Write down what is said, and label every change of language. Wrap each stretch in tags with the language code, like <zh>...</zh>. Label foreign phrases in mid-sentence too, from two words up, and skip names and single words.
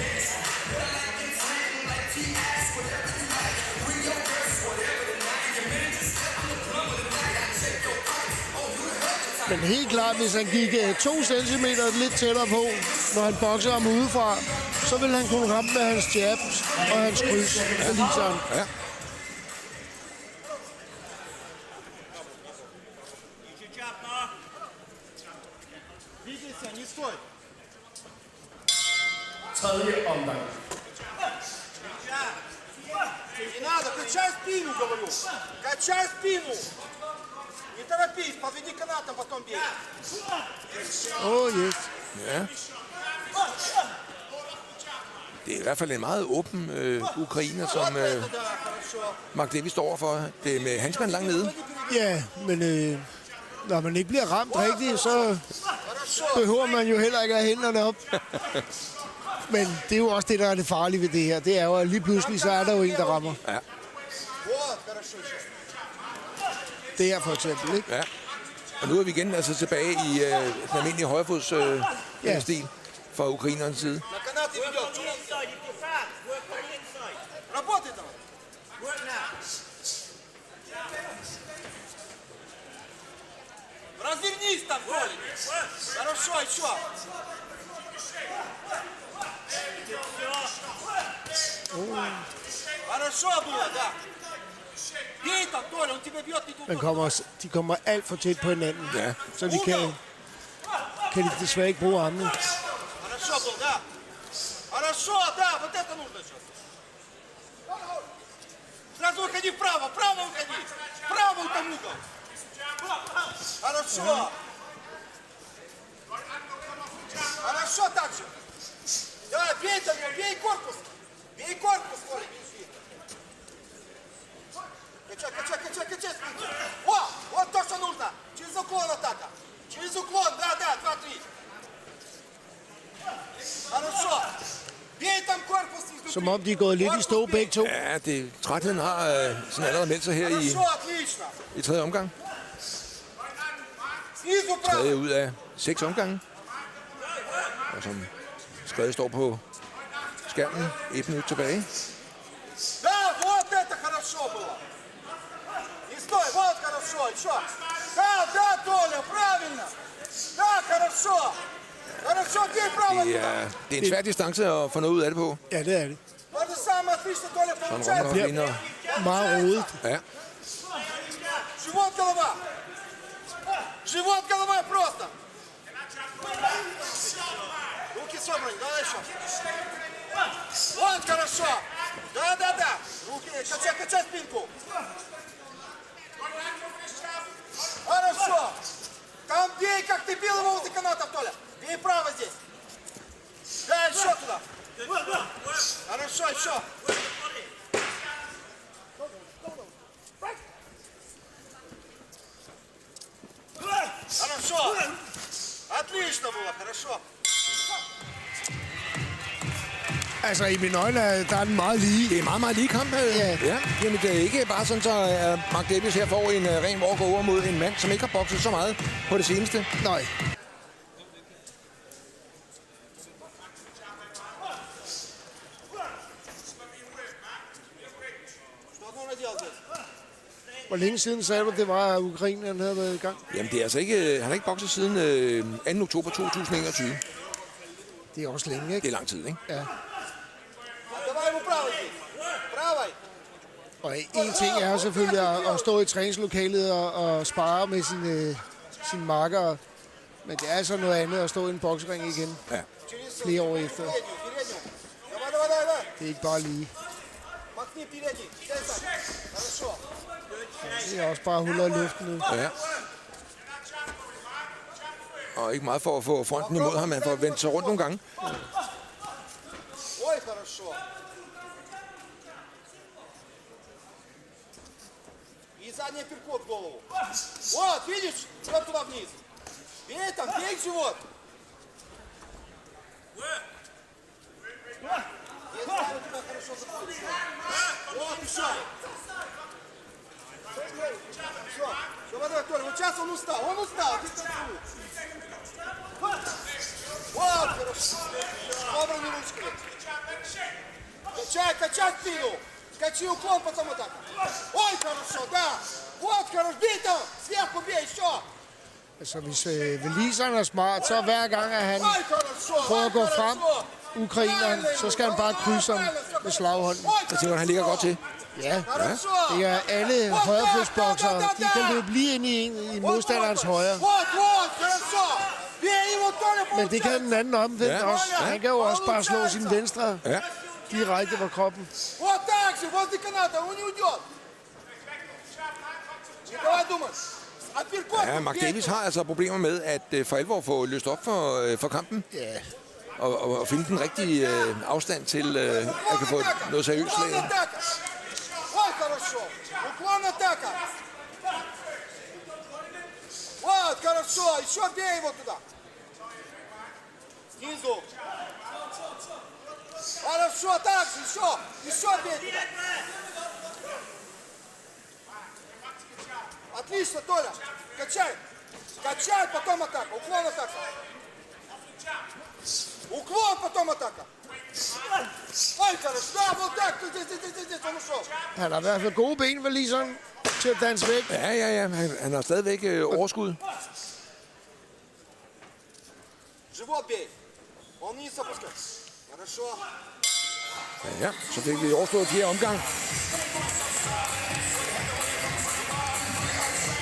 <da>Men helt klart, hvis han gik 2 centimeter lidt tættere på, når han bokser ham udefra, så vil han kunne ramme med hans jabs og hans kryds. Ja.</da> <ru>Двигайся, не стой.</ru> <da>Tredje omgang.</da> <ru>Не надо, качай спину, говорю. Качай спину. Не торопись, подведи канатом, потом бей.</ru> <da>Yes. Ja. Det er i hvert fald en meget åben ukrainer, som</da> <ru>Да, хорошо.</ru> <da>Mark Davis står overfor. Det er med handskerne langt nede. Ja, men når man ikke bliver ramt rigtigt, så</da> <ru>Хорошо.</ru> <da>behøver man jo heller ikke at have hænderne op. Men det er jo også det, der er det farlige ved det her. Det er jo, at lige pludselig, så er der jo en, der rammer. Ja.</da> <ru>Вот, хорошо.</ru> <da>Det her for eksempel, ikke? Ja. Og nu er vi igen altså tilbage i den almindelige højrefods Ja. stil fra ukrainernes side.</da> <ru>На канаты ведет. Работай там. Развернись там, Коля. Хорошо, еще. Хорошо было, да. Бей там, Толя, он тебя бьет не туда.</ru> <da>De kommer alt for tæt på hinanden, Ja. så de kan kan de desværre ikke bruge armene.</da> <ru>Хорошо был, да. Хорошо, да, вот это нужно сейчас. Сразу выходи вправо, вправо выходи. Вправо там угол. Хорошо. Хорошо так же. Да, бей там, бей корпус. Бей корпус, Коля, бежи. Качай, качай, качай, качай спинку. О, вот то, что нужно. Через уклон атака. Через уклон, да, 2-3. Хорошо. Бей там корпус.</ru> <da>Som om de er gået lidt i stå begge to. Ja, trætheden har sådan allerede meldt sig her</da> <ru>Хорошо, отлично.</ru> <da>i tredje omgang.</da> <ru>Снизу право.</ru> <da>Tredje ud af 6 omgange. Og som skrevet står på skærmen, 1 minut tilbage.</da> <ru>Да, вот это хорошо было. Не стой, вот хорошо, еще. Да, Толя, правильно. Да, хорошо. Хорошо, бей право.</ru> <da>Det er en svær distance at få noget ud af det på. Ja, det er det.</da> <ru>Вот же самое отлично, Толя,</ru> <da>Sådan</da> <ru>получается.</ru> <da>Romanov vinder. Meget rodet. Ja,</da> <ru>Живот, голова. Живот, голова просто. Руки собраны, давай еще. Вот, хорошо. Да. Руки, качай спинку. Хорошо. Там бей, как ты бил его возле канатов, Толя. Бей право здесь. Да, еще туда. Хорошо, еще. Хорошо. Отлично было, хорошо.</ru> <da>Altså, i mine øjne, der er den meget lige. det er meget, meget lige kamp. Ja. Jamen, det er ikke bare sådan, så Mark Davis her får en ren walkover mod en mand, som ikke har bokset så meget på det seneste. Nej.</da> <ru>Что нужно делать здесь?</ru> <da>Hvor længe siden sagde du, det var, at Ukraine havde været i gang? Jamen, det er altså ikke, han har ikke bokset siden 2. oktober 2021. Det er også længe, Det ikke? er lang tid, ikke? Ja.</da> <ru>Давай ему правой здесь. Правой.</ru> <da>Og en ting er selvfølgelig at stå i træningslokalet og spare med sine markere. Men det er altså noget andet at stå i en boksering igen Ja. flere år efter.</da> <ru>Переднюю. Давай.</ru> <da>Det er ikke bare lige.</da> <ru>Макни передний. Дай так. Хорошо.</ru> <da>Det er også bare huller i luften nu. Ja. Og ikke meget for at få fronten imod ham, han får vendt sig rundt nogle gange.</da> <ru>Ой, хорошо. И задний перкот в голову. Вот, видишь? Вот туда вниз. Бей там, бей в живот. Если у тебя хорошо заходит. Вот, еще. Все, давай, Толя, вот сейчас он устал, ты танцуй. Вот, хорошо. Собраны ручки. Качай спину. Скачи уклон, потом атака. Ой, хорошо, да. Вот, хорошо, бей там. Сверху бей, еще.</ru> <da>Altså, hvis Waliseren er smart, så hver gang, at han</da> <ru>Ой, хорошо.</ru> <da>prøver at gå frem, ukraineren, så skal han bare krydse ham med slaghånden. Jeg tænker, han ligger godt til. Ja,</da> <ru>Хорошо.</ru> <da>det er alle højrefodsboksere. De kan løbe lige ind i modstanderens højre.</da> <ru>Вот, хорошо. Бей его, Толя,</ru> <da>Men det kan den anden omvendt Ja. også. Han kan jo også bare slå sin venstre Ja. direkte på kroppen.</da> <ru>Вот так же, возле каната, он не уйдет. Не давай думать. Апперкот.</ru> <da>Ja, Mark Davis har altså problemer med at for alvor få løst op for kampen. Ja, Og finde den rigtige afstand til at kan få noget seriøst</da> <ru>Уклон</ru> <da>slag.</da> <ru>атака. Ой, хорошо. Уклон атака. Вот, хорошо. Еще бей его туда. Снизу. Хорошо, так же, еще бей туда. Отлично, Толя. Качай, потом атака. Уклон атака. Уклон, потом атака. Ой, хорошо. Да, вот так. Здесь, он ушел.</ru> <da>han har i hvert fald gode ben, Waliseren, til at danse væk. Ja. Han har stadigvæk overskud.</da> <ru>Живот бей. Он вниз опускай. Хорошо.</ru> <da>Ja, så fik vi overstået 4 omgang.</da>